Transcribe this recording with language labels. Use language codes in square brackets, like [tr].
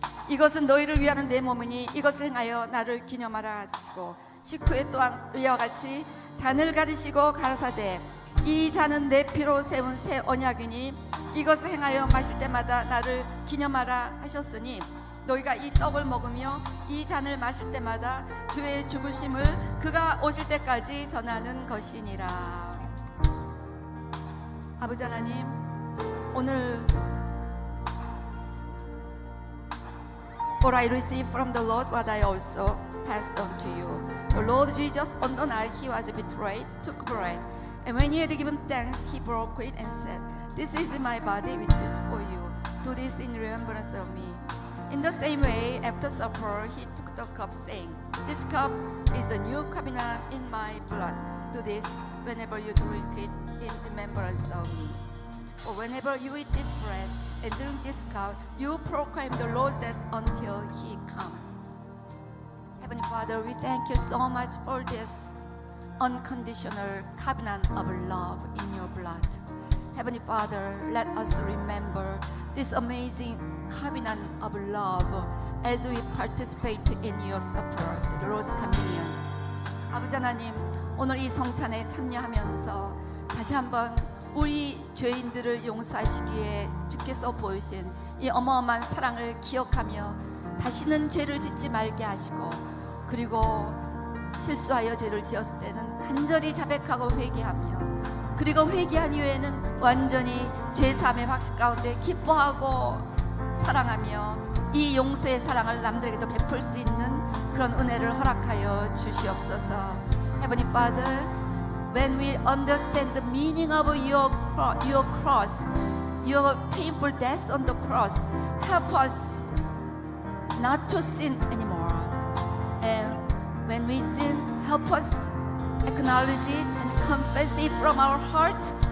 [ko] 이것은 너희를 위하는 내 몸이니 이것을 행하여 나를 기념하라 하시고 식후에 또한 이와 같이 잔을 가지시고 가라사대 이 잔은 내 피로 세운 새 언약이니 이것을 행하여 마실 때마다 나를 기념하라 하셨으니 너희가 이 떡을 먹으며 이 잔을 마실 때마다 주의 죽으심을 그가 오실 때까지 전하는 것이니라. 아버지 하나님, 오늘 [en] For I received from the Lord what I also passed on to you. The Lord Jesus, on the night he was betrayed, took bread, and when he had given thanks, he broke it and said, "This is my body, which is for you. Do this in remembrance of me." In the same way, after supper, he took the cup, saying, "This cup is the new covenant in my blood. Do this whenever you drink it in remembrance of me. For whenever you eat this bread and drink this cup, you proclaim the Lord's death until he comes." Heavenly Father, we thank you so much for this unconditional covenant of love in your blood. Heavenly Father, let us remember this amazing covenant of love as we participate in your supper, the Lord's communion. [ko] 아버지 하나님, 오늘 이 성찬에 참여하면서 다시 한번 우리 죄인들을 용서하시기에 주께서 보이신 이 어마어마한 사랑을 기억하며 다시는 죄를 짓지 말게 하시고, 그리고 실수하여 죄를 지었을 때는 간절히 자백하고 회개하며, 그리고 회개한 이후에는 완전히 죄사함의 확신 가운데 기뻐하고 사랑하며 이 용서의 사랑을 남들에게도 베풀 수 있는 그런 은혜를 허락하여 주시옵소서. [en] Heavenly Father, when we understand the meaning of your cross, your painful death on the cross, help us not to sin anymore. And when we sin, help us acknowledge it and confess it from our heart.